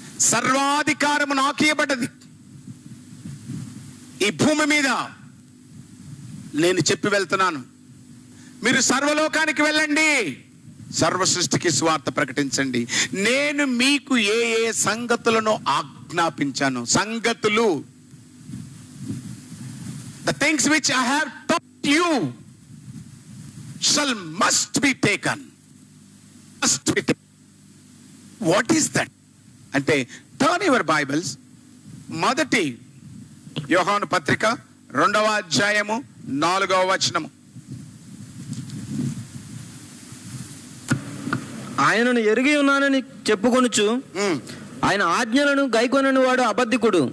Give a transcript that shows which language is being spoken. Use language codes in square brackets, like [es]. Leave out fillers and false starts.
[te] సర్వాధికారము నాకు ఇవ్వబడ్డది ఈ భూమి మీద. నేను చెప్పి వెళ్తున్నాను, మీరు సర్వలోకానికి వెళ్ళండి, సర్వ సృష్టికి సువార్త ప్రకటించండి. నేను మీకు ఏ ఏ సంగతులను ఆజ్ఞాపించాను. [en] సంగతులు, the things which I have taught you must be taken. What is that? [te] అంటే [en] turn your Bibles, [te] మొదటి యోహాను పత్రిక 2వ అధ్యాయము 4వ వచనము. ఆయనను ఎరిగి ఉన్నానని చెప్పుకొనుచు ఆయన ఆజ్ఞలను గైకొనని వాడు అబద్ధికుడు.